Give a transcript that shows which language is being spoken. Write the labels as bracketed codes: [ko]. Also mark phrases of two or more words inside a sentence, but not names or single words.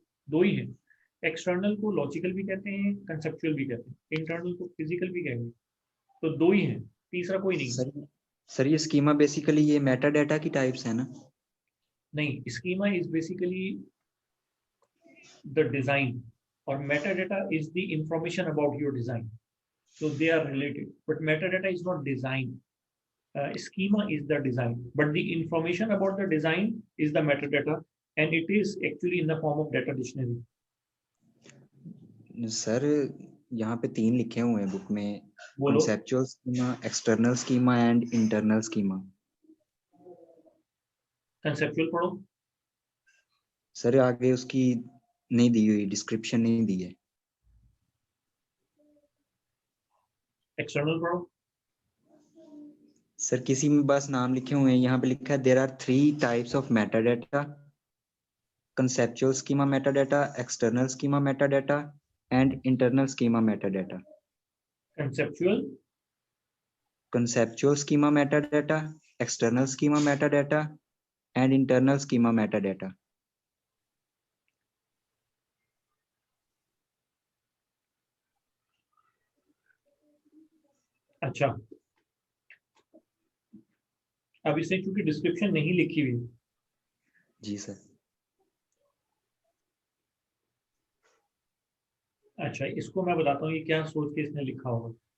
[hi] दो ही है, एक्सटर्नल को लॉजिकल भी कहते हैं, कंसेप्चुअल भी कहते हैं, इंटरनल को फिजिकल भी कहेंगे। तो दो ही है, तीसरा कोई नहीं। सर सर ये [en] schema basically [hi] ये मेटा डाटा की टाइप्स है ना। [en] नहीं, schema is basically the design और meta data is the information about your design, so they are related, but metadata is not design. Schema is the design, but the information about the design is the metadata, and it is actually in the form of data dictionary. [hi] सर यहाँ पे 3 लिखे हुए हैं बुक में, बोलो। [en] conceptual schema, external schema and internal schema. [hi] कंसेप्चुअल पढ़ो। सर आगे उसकी नहीं दी हुई, डिस्क्रिप्शन नहीं दी है। एक्सटर्नल पढ़ो। सर किसी में बस नाम लिखे हुए हैं, यहाँ पे लिखा है [en] there are 3 types of metadata, conceptual schema metadata, external schema metadata and internal schema metadata. Conceptual schema metadata, external schema metadata and internal schema metadata. [hi] अच्छा, अब इससे क्योंकि डिस्क्रिप्शन नहीं लिखी हुई। जी सर। अच्छा, इसको मैं बताता हूँ ये क्या सोच के इसने लिखा होगा।